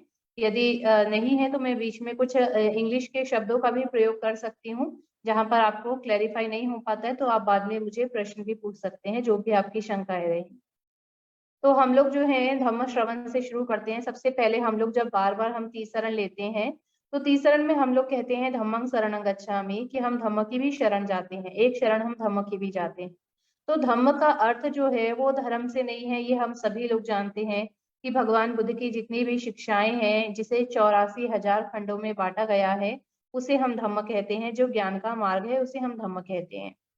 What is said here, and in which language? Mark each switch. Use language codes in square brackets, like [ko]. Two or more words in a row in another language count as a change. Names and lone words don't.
[hi] यदि नहीं है तो मैं बीच में कुछ इंग्लिश के शब्दों का भी प्रयोग कर सकती हूँ। जहाँ पर आपको क्लैरिफाई नहीं हो पाता है तो आप बाद में मुझे प्रश्न भी पूछ सकते हैं, जो भी आपकी शंकाएं रही। तो हम लोग जो है धम्म श्रवण से शुरू करते हैं। सबसे पहले हम लोग जब बार बार हम तीसरण लेते हैं तो तीसरण में हम लोग कहते [pi] हैं धम्मं शरणं गच्छामि, [hi] कि हम धम्म की भी शरण जाते हैं। एक शरण हम धम्म की भी जाते हैं। तो धम्म का अर्थ जो है वो धर्म से नहीं है, ये हम सभी लोग जानते हैं कि भगवान बुद्ध की जितनी भी शिक्षाएं हैं, जिसे 84,000 खंडों में बांटा गया है, उसे हम धम्म कहते हैं। जो ज्ञान का मार्ग है उसे हम धम्म कहते हैं।